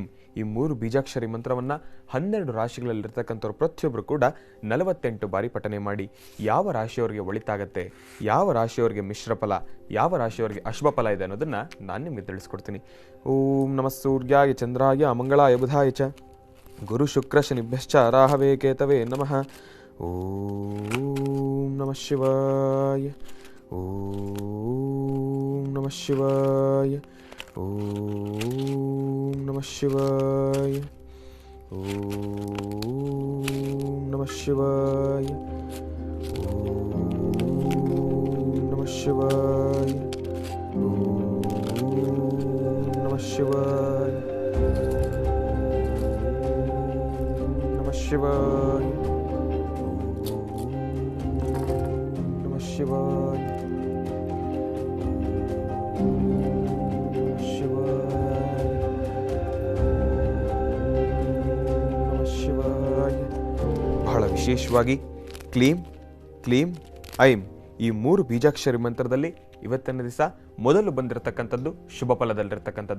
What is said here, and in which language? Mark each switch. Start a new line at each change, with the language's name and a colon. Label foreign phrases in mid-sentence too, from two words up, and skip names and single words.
Kannada: ಈ 3 ಬೀಜಾಕ್ಷರಿ ಮಂತ್ರವನ್ನು 12 ರಾಶಿಗಳಲ್ಲಿರ್ತಕ್ಕಂಥವ್ರು ಪ್ರತಿಯೊಬ್ಬರು ಕೂಡ 48 ಬಾರಿ ಪಠನೆ ಮಾಡಿ. ಯಾವ ರಾಶಿಯವರಿಗೆ ಒಳಿತಾಗತ್ತೆ, ಯಾವ ರಾಶಿಯವರಿಗೆ ಮಿಶ್ರ ಫಲ, ಯಾವ ರಾಶಿಯವರಿಗೆ ಅಶುಭ ಫಲ ಇದೆ ಅನ್ನೋದನ್ನು ನಾನು ನಿಮಗೆ ತಿಳಿಸ್ಕೊಡ್ತೀನಿ.
Sanskrit: ಓಂ ನಮಃ ಸೂರ್ಯಾಯ ಚಂದ್ರಾಯ ಅಮಂಗಳಾಯ ಬುಧಾಯ ಚ ಗುರು ಶುಕ್ರ ಶನಿಭ್ಯಶ್ಚ ರಾಹವೇ ಕೇತವೇ ನಮಃ. ಓಂ ನಮಃ ಶಿವಾಯ. ಓಂ ನಮಃ ಶಿವಾಯ. ಓಂ ನಮಃ ಶಿವಾಯ. ಓಂ ನಮಃ ಶಿವಾಯ. ಓಂ ನಮಃ ಶಿವಾಯ. ಓಂ ನಮಃ ಶಿವಾಯ. ನಮಃ ಶಿವಾಯ. ನಮಃ ಶಿವಾಯ.
Kannada: ಬಹಳ ವಿಶೇಷವಾಗಿ ಕ್ಲೀಂ ಕ್ಲೀಂ ಐಂ ಈ 3 ಬೀಜಾಕ್ಷರಿ ಮಂತ್ರದಲ್ಲಿ ಇವತ್ತಿನ ದಿವಸ ಮೊದಲು ಬಂದಿರತಕ್ಕಂಥದ್ದು ಶುಭ ಫಲದಲ್ಲಿರ್ತಕ್ಕಂಥದ್ದು.